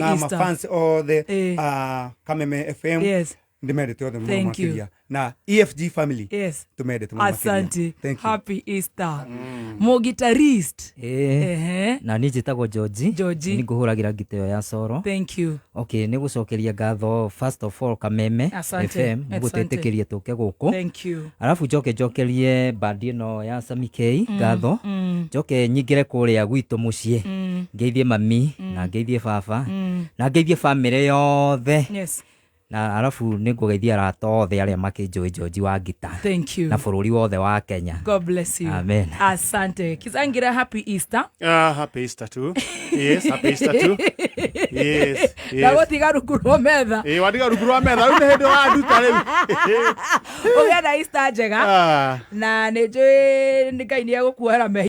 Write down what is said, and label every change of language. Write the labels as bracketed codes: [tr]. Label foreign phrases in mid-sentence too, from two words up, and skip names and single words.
[ki] Na mafans othe Kameme FM. [en] Yes. [ki] Ndimendete othe mũno makĩria na EFG family. [en] Yes. [ki] Tumendete mũno makĩria. [en] Asante. Happy Easter. Mo guitarist. [ki] Na niĩ njĩtagwo George. Nĩ ngũhũragira ngita ĩyo ya soro. [en] Thank you. [ki] Okay, nĩ gũcokeria ngatho [en] first of all [ki] Kameme FM gũtetĩkĩria tũke gũkũ. [en] Thank you. [ki] Arafu njokerie bandi ĩno ya Sami K ngatho. Njoke nyingĩre kũrĩa gwitũ mũciĩ. Ngeithie mami na ngeithie baba na ngeithie family yothe. [en] Yes. [ki] Na arafu nĩ ngũgeithia arata othe arĩa makĩnjũĩ George wa ngita. [en] Thank you. [ki] Na bũrũri wothe wa Kenya. [en] God bless you. Amen. [sw] Asante. [ki] Kizangira [en] happy Easter. Happy Easter too. Yes, happy Easter too. Yes. [ki] Na gũtiga rungu rwa metha. Watiga rungu rwa metha. Rĩu nĩ hĩndĩ wa nduta rĩu. Ũgĩa na Easter njega. Na nĩ njũĩ Ngai nĩ egũkuohera mehia.